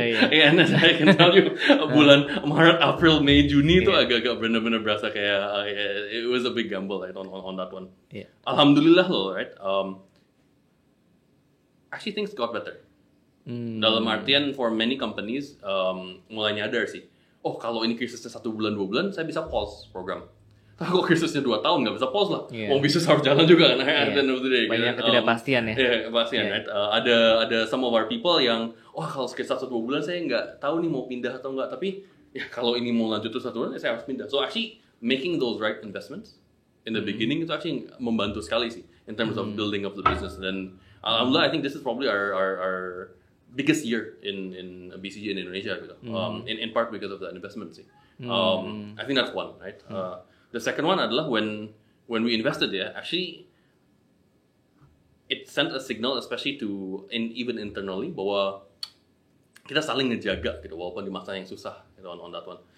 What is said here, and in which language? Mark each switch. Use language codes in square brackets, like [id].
[en] And I can tell you [id] bulan Maret, April, Mei, Juni itu agak-agak benar-benar berasa kayak [en] it was a big gamble right on that one. [id] Alhamdulillah loh, right? [en] Actually things got better. [id] Dalam artian [en] for many companies [id] mulai nyadar sih. Oh kalau ini krisisnya 1 bulan 2 bulan saya bisa pause program. Kalau krisisnya 2 tahun nggak bisa pause lah. Mau bisnis harus jalan juga kan. Banyak ketidakpastian ya. Kepastian, right? Ada [en] some of our people [id] yang kalau sekitar 1-2 bulan saya nggak tahu nih mau pindah atau nggak. Tapi ya kalau ini mau lanjut terus 1 bulan saya harus pindah. [en] So actually making those right investments in the beginning [id] itu actually membantu sekali sih [en] in terms of building up the business. Dan alhamdulillah I think this is probably our biggest year in BCG in Indonesia gitu. In part because of that investment sih. I think that's one, right? The second one adalah when we invested actually it sent a signal especially to even internally [id] bahwa kita saling ngejaga gitu walaupun di masa yang susah gitu [en] on that one.